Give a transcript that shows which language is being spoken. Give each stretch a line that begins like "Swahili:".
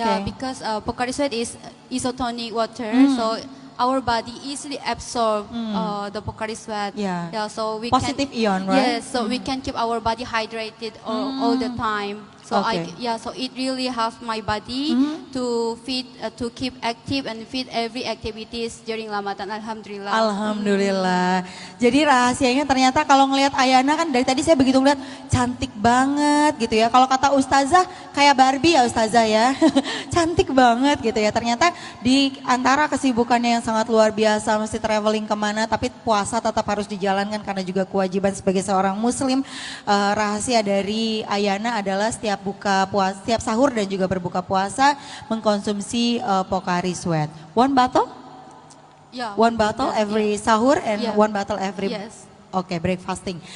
English: Yeah, because Pocari Sweat is isotonic water, so our body easily absorb the Pocari Sweat. Yeah. So we Positive ion, right? Yes, so we can keep our body hydrated all the time. So Okay. so it really helps my body to keep active and fit every activities during Ramadan. Alhamdulillah. Alhamdulillah.
Indonesian: Jadi rahasianya ternyata kalau ngelihat Ayana kan dari tadi saya begitu ngeliat cantik banget gitu ya. Kalau kata Ustazah kayak Barbie ya Ustazah ya. Cantik banget gitu ya. Ternyata di antara kesibukannya yang sangat luar biasa, mesti traveling kemana, tapi puasa tetap harus dijalankan karena juga kewajiban sebagai seorang muslim. Rahasia dari Ayana adalah setiap buka puasa, setiap sahur dan juga berbuka puasa mengkonsumsi Pocari Sweat.
English: One bottle? Yeah. One bottle every sahur and one bottle every breakfasting.